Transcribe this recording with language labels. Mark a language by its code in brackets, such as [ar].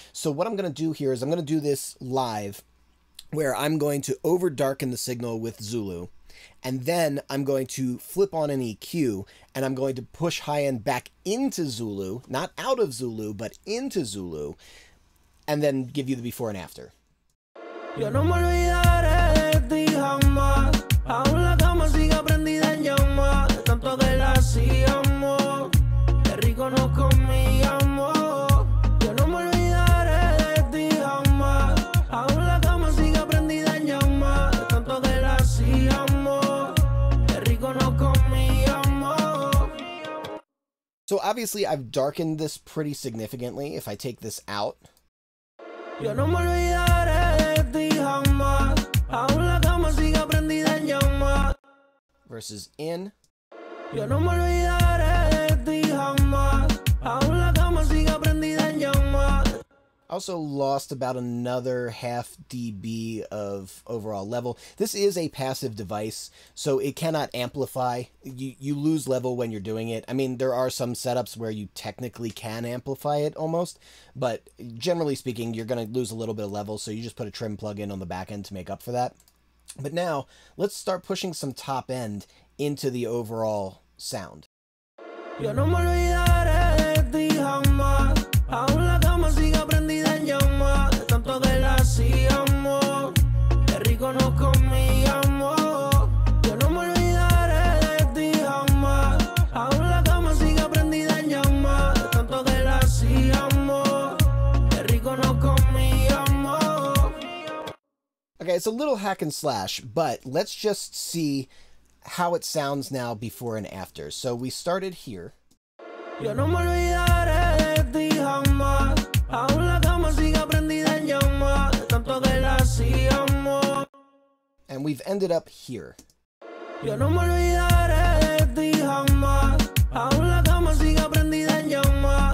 [en] So what I'm going to do here is I'm going to do this live where I'm going to over darken the signal with Zulu, and then I'm going to flip on an EQ and I'm going to push high end back into Zulu, not out of Zulu, but into Zulu, and then give you the before and after. [es] Yo no me olvidaré de ti jamás. Aún la cama sigue prendida en llamas. De tanto que la hacíamos. Qué rico nos comíamos. Yo no me olvidaré de ti jamás. Aún la cama sigue prendida en llamas. De tanto que la hacíamos. Qué rico nos comíamos. [en] So obviously I've darkened this pretty significantly. If I take this out, [es] Yo no me olvidaré de ti jamás. Aún la cama sigue prendida en llamas. [en] versus in. [es] Yo no me olvidaré de ti jamás. Aún la cama sigue prendida en llamas. [en] I also lost about another half dB of overall level. This is a passive device, so it cannot amplify. You lose level when you're doing it. I mean, there are some setups where you technically can amplify it almost, but generally speaking, you're going to lose a little bit of level, so you just put a trim plug-in on the back end to make up for that. But now, let's start pushing some top end into the overall sound. [es] Yo no me olvidaré de ti jamás. Aún la cama sigue prendida en llamas. De tanto que la hacíamos. Qué rico nos comíamos. Yo no me olvidaré de ti jamás. Aún la cama sigue prendida en llamas. De tanto que la hacíamos. Qué rico nos comíamos. [en] Okay, it's a little hack and slash, but let's just see how it sounds now before and after. So we started here. [es] Yo no me olvidaré de ti jamás. Aún la cama sigue prendida en llamas. De tanto que la hacíamos. [en] And we've ended up here. [es] Yo no me olvidaré de ti jamás. Aún la cama sigue prendida en llamas.